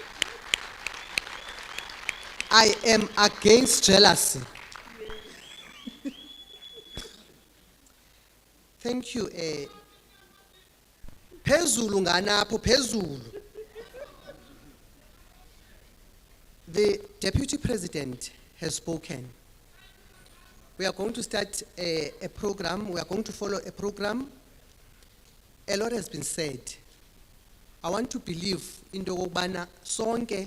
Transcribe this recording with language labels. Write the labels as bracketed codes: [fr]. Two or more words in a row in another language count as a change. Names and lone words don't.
[en] I am against jealousy. Thank you. [zu] Phezulu nganapho phezulu. [en] The Deputy President has spoken. We are going to start a program. We are going to follow a program. A lot has been said. I want to believe in the [zu] Obana sonke.